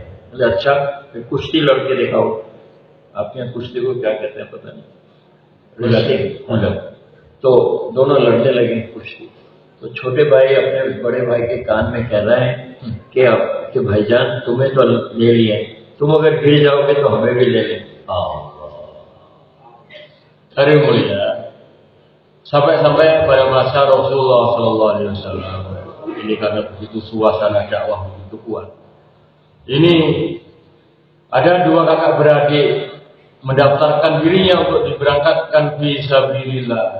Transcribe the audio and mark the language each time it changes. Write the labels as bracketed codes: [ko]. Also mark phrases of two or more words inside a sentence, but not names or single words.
[hi] बोले अच्छा, फिर कुश्ती लड़के दिखाओ. आपके यहाँ कुश्ती को क्या कहते हैं पता नहीं. तो दोनों लड़ने लगे कुश्ती. तो छोटे भाई अपने बड़े भाई के कान में कह रहे हैं कि भाईजान तुम्हें तो ले लिए, तुम अगर गिर जाओगे तो हमें भी ले लें. [id] Hari mulia, sampai pada masa Rasulullah SAW, ini karena begitu suasana dakwah begitu kuat. Ini ada dua kakak beradik mendaftarkan dirinya untuk diberangkatkan [ar] في سبيل الله.